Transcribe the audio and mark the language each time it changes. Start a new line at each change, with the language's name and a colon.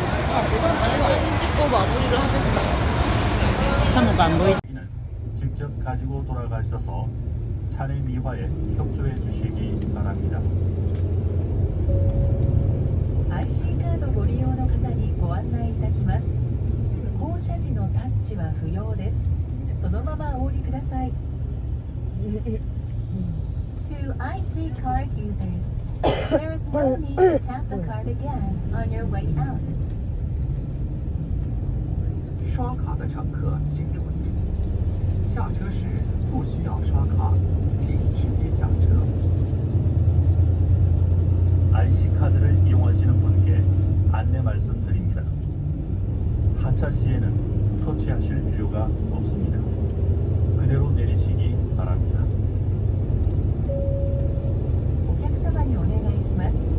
Korean: 사진 찍고 마무리를 하겠어요. 사모가 안 보이. 직접 가지고 돌아가셔서 차례 미화에 협조해 주시기 바랍니다.
Japanese: IC カードご利用の方にご案内いたします。降車時のタッチは不要です。そのままお降りください。
English: To IC card users, there is no need to tap the card again on your way out.
Chinese: 刷卡的乘客请注意，下车时不需要刷卡，请直接下车。
Korean: IC 카드를 이용하시는 분께 안내 말씀드립니다. 하차 시에는 터치하실 필요가 없습니다. 그대로 내리시기 바랍니다.
Japanese: お客様にお願いします。